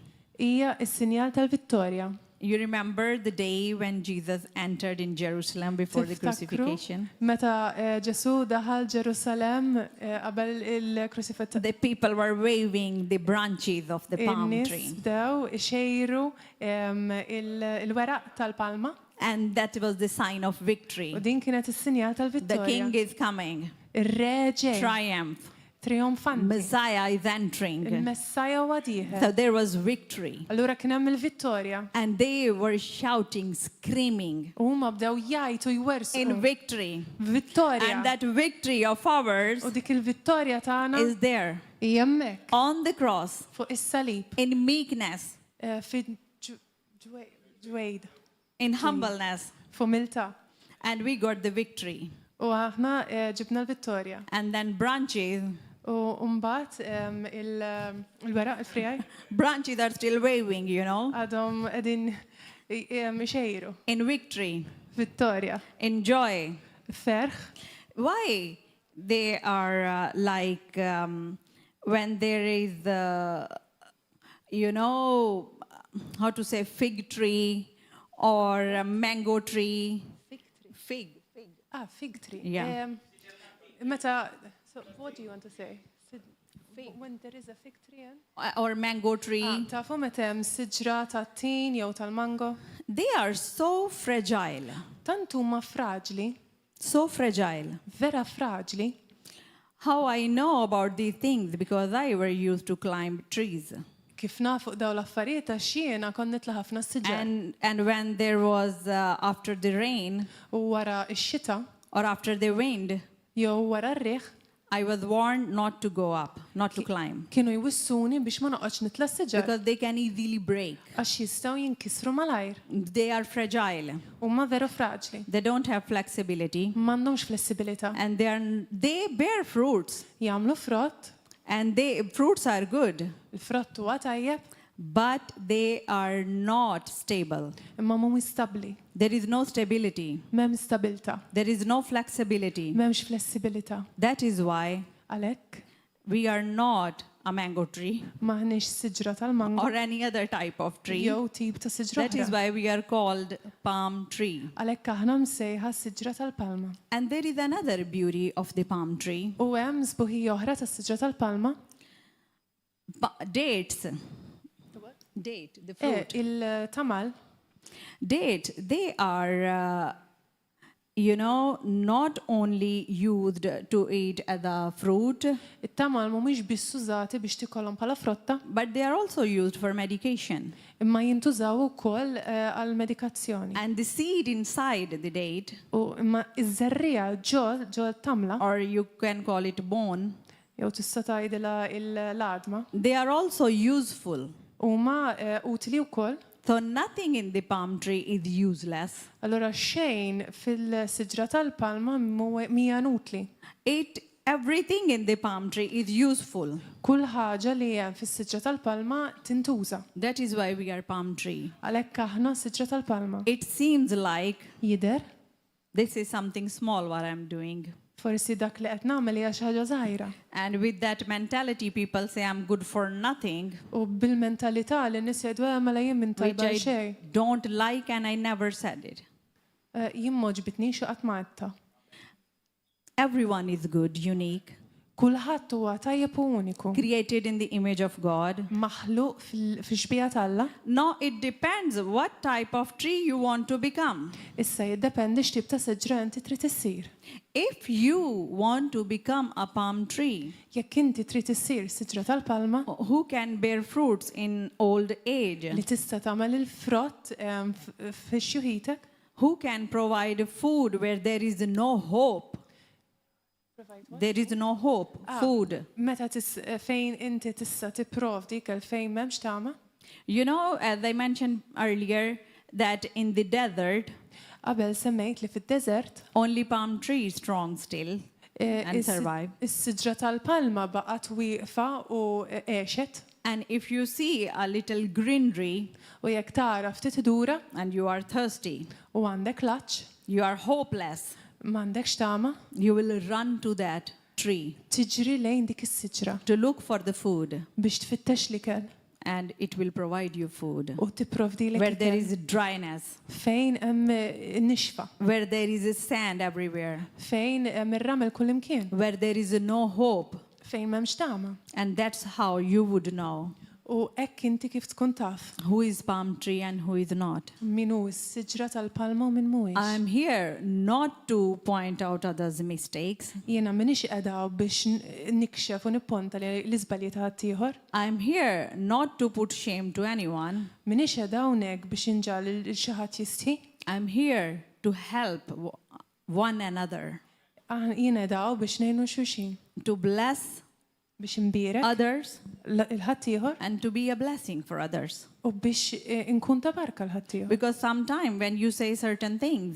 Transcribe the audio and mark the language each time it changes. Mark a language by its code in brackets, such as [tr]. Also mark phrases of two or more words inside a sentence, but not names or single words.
[mt] Hija s-sinjal tal-vittorja. [en] You remember the day when Jesus entered in Jerusalem before the crucifixion? [mt] Meta Ġesu daħal Ġerusalem qabel il-kruċifizzjoni. [en] The people were waving the branches of the palm [mt] In-nies [en] tree. [mt] bdew ixejru il-weraq tal-palma [en] And that was the sign of victory. [mt] u din kienet is-sinjal [en] The king [mt] tal-vittorja. [en] is coming. [mt] Ir-reġe [en] Triumph. [mt] trionfanti. [en] Messiah is entering. [mt] Il-Messaja huwa dieħel. [en] So there was victory. [mt] Allura kien hemm il-vittorja. [en] And they were shouting, screaming [mt] U huma bdew jgħidu jwersu. [en] in victory. [mt] Vittorja. [en] And that victory of ours [mt] U dik il-vittorja tagħna [en] is there [mt] hija hemmhekk [en] on the cross [mt] fuq is-salib [en] in meekness, [mt] fi ġwejd, [en] in humbleness. [mt] f'umiltà. [en] And we got the victory. [mt] U aħna ġibna l-vittorja. [en] And then branches [mt] U mbagħad il-weraq il-frijaj [en] branches are still waving, you know, [mt] għadhom qegħdin ixejru. [en] in victory, [mt] Vittorja. [en] in joy. [mt] Ferħ. [en] Why they are like when there is you know, how to say, fig tree or a mango tree. Fig. Fig tree. Yeah. Meta, So what do you want to say? When there is a fig tree or mango tree, [mt] tafu meta hemm siġra tat-tin jew tal-mango? [en] they are so fragile, [mt] Tant huma fraġli, [en] so fragile. [mt] vera fraġli. [en] How I know about these things? Because I were used to climb trees. [mt] Kif nafu daw l-affarijiet għax jiena kont nitla' ħafna siġar. [en] And when there was after the rain [mt] U wara x-xita [en] or after the wind, [mt] jew wara r-riħ [en] I was warned not to go up, not to climb, [mt] kienu jwissuni biex ma noqgħodx nitla' s-siġar [en] because they can easily break. [mt] għax jistgħu jinkisru malajr. [en] They are fragile. [mt] Huma veru fraġli. [en] They don't have flexibility, [mt] M'għandhomx flessibilità. [en] and they bear fruits, [mt] Jagħmlu frott, [en] and fruits are good, [mt] il-frott huwa tajjeb, [en] but they are not stable. [mt] imma mhumiex stabbli. [en] There is no stability. [mt] M'hemm stabilta, [en] There is no flexibility. [mt] m'hemmx flessibilità. [en] That is why [mt] Għalhekk [en] we are not a mango tree [mt] maħniex siġra tal-mango [en] or any other type of tree. [mt] jew tip ta' siġra [en] That is [mt] oħra. [en] why we are called palm tree. [mt] Għalhekk aħna msejħa siġra tal-palma. [en] And there is another beauty of the palm tree. [mt] U hemm żbuħija oħra tas-siġra tal-palma. [en] Dates. Date, the fruit. [mt] Il-tamal [en] Date, they are, not only used to eat as a fruit, [mt] it-tamal mhumiex biss użati biex tikollhom bħala frotta, [en] but they are also used for medication. [mt] imma jintużaw ukoll għal medikazzjoni. [en] And the seed inside the date, [mt] U imma iż-żerrija ġo tamla [en] or you can call it bone, [mt] jew tista' tgħidilha l-adma [en] they are also useful. [mt] huma utili wkoll. [en] So nothing in the palm tree is useless. [mt] Allura xejn fil-siġra tal-palma mija utli. [en] Everything in the palm tree is useful. [mt] Kull ħaġa li hemm fis-siġra tal-palma tintuża. [en] That is why we are palm tree. [mt] Għalhekk aħna siġra tal-palma. [en] It seems like [mt] Jidher [en] this is something small what I'm doing. [mt] forsi dak li qed nagħmel hija xi ħaġa żgħira. [en] And with that mentality, people say I'm good for nothing, [mt] U bil-mentalità li nies jgħidu mela jien min [en] which [mt] tajba [en] I [mt] xejn. [en] don't like and I never said it. [mt] Jien m'oġbitnix u qatt ma għedta. [en] Everyone is good, unique, [mt] Kulħadd huwa tajjeb u uniku. [en] created in the image of God. [mt] Maħluq fil-xbija talla. [en] No, it depends what type of tree you want to become. [mt] Issa jiddependi x'tip ta' siġra inti trid issir. [en] If you want to become a palm tree [mt] Jekk inti trid issir siġra tal-palma [en] who can bear fruits in old age, [mt] li tista' tagħmel il-frott fix-xjuħitek, [en] who can provide food where there is no hope, there is no hope, food. [mt] meta fejn inti tista' tipprovdi kell fejn m'hemmx tama. [en] As I mentioned earlier, that in the desert, [mt] Qabel semmejt li fid-deżert [en] only palm trees strong still and survive. [mt] is-siġra tal-palma baqgħet wieqfa u għexet. [en] And if you see a little greenery [mt] U jekk tara ftit idura [en] and you are thirsty, [mt] u għandek laċċ, [en] you are hopeless, [mt] m'għandekx tama, [en] you will run to that tree [mt] tiġri lejn dik is-siġra [en] to look for the food, [mt] biex tfittex l-ikel [en] and it will provide you food. [mt] u tipprovdilek [en] Where there [mt] ikel. [en] is dryness, [mt] Fejn hemm nixfa, [en] where there is sand everywhere, [mt] fejn hemm ir-ramel kullimkien, [en] where there is no hope. [mt] fejn m'hemmx tama. [en] And that's how you would know [mt] U hekk inti kif tkun taf [en] who is palm tree and who is not. [mt] min hu s-siġra tal-palma u min mhuwiex. [en] I'm here not to point out others' mistakes. [mt] Jiena minix qiegħda biex nikxef u nipponta li l-iżbalji ta' ħaddieħor. [en] I'm here not to put shame to anyone. [mt] Minix qiegħda hawnhekk biex inġal il xi ħadd jistħi. [en] I'm here to help one another, [mt] Jiena qiegħda biex ngħinu xulxin, [en] to bless [mt] biex imbierek [en] others [mt] il-ħaddieħor [en] and to be a blessing for others. [mt] u biex inkun ta' barka l-ħaddieħor. [en] Because sometimes when you say certain things